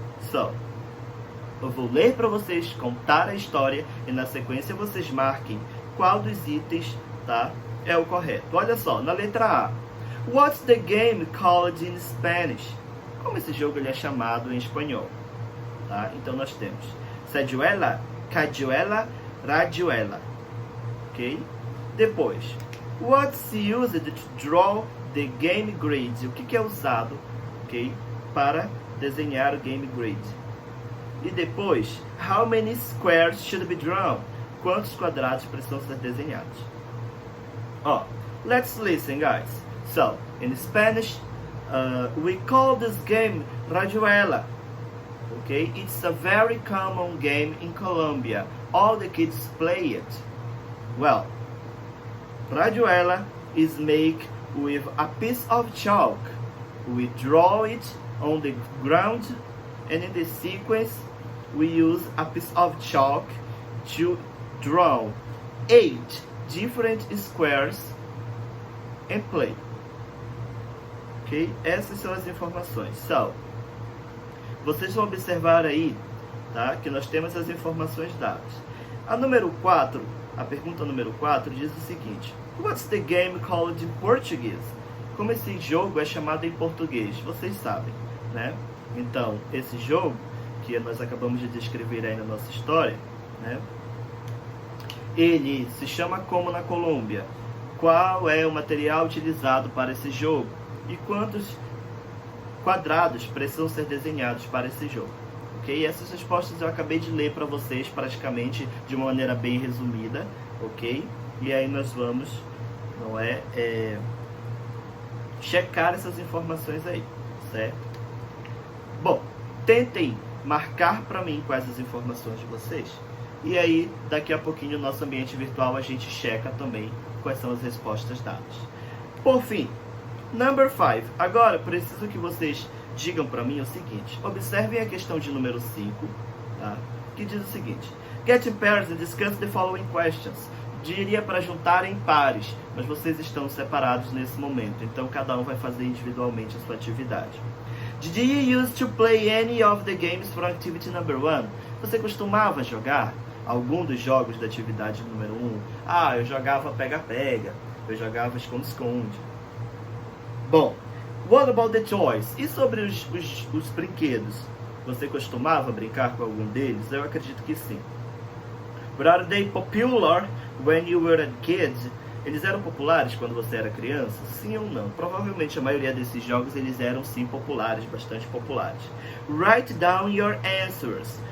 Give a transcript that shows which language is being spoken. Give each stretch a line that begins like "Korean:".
Portuguese: So, eu vou ler para vocês, contar a história e na sequência vocês marquem qual dos itens, tá, é o correto. Olha só, na letra A.
English: What's the game called in Spanish?
Portuguese: Como esse jogo ele é chamado em espanhol? Tá? Então nós temos Sajuela, Cajuela, Rajuela. Ok?
English: Depois, what's used to draw the game grid?
Portuguese: O que é usado, ok, para desenhar o game grid?
English: E depois, how many squares should be drawn?
Portuguese: Quantos quadrados precisam ser desenhados?
English: Oh, let's listen, guys. So, in Spanish, we call this game Rayuela. Okay, it's a very common game in Colombia. All the kids play it. Well, Rayuela is made with a piece of chalk. We draw it on the ground, and in the sequence, we use a piece of chalk to draw 8 different squares and play. Ok?
Portuguese: Essas são as informações. So, vocês vão observar aí, tá, que nós temos as informações dadas. A número 4, a pergunta número 4 diz o seguinte.
English: What's the game called in Portuguese?
Portuguese: Como esse jogo é chamado em português? Vocês sabem, né? Então, esse jogo que nós acabamos de descrever aí na nossa história, né? Ele se chama como na Colômbia? Qual é o material utilizado para esse jogo? E quantos quadrados precisam ser desenhados para esse jogo? Ok? Essas respostas eu acabei de ler para vocês praticamente de uma maneira bem resumida, ok? E aí nós vamos, não é, checar essas informações aí, certo? Bom, tentem marcar para mim quais as informações de vocês. E aí, daqui a pouquinho, no nosso ambiente virtual, a gente checa também quais são as respostas dadas. Por fim, number 5. Agora, preciso que vocês digam para mim o seguinte. Observem a questão de número 5, tá? Que diz o seguinte.
English: Get in pairs and discuss the following questions.
Portuguese: Diria para juntar em pares, mas vocês estão separados nesse momento. Então, cada um vai fazer individualmente a sua atividade.
English: Did you used to play any of the games for activity number 1?
Portuguese: Você costumava jogar algum dos jogos da atividade número 1? Ah, eu jogava pega-pega, eu jogava esconde-esconde. Bom, what about the toys? E sobre os brinquedos? Você costumava brincar com algum deles? Eu acredito que sim.
English: But are they popular when you were a kid?
Portuguese: Eles eram populares quando você era criança? Sim ou não? Provavelmente a maioria desses jogos eles eram sim populares, bastante populares.
English: Write down your answers.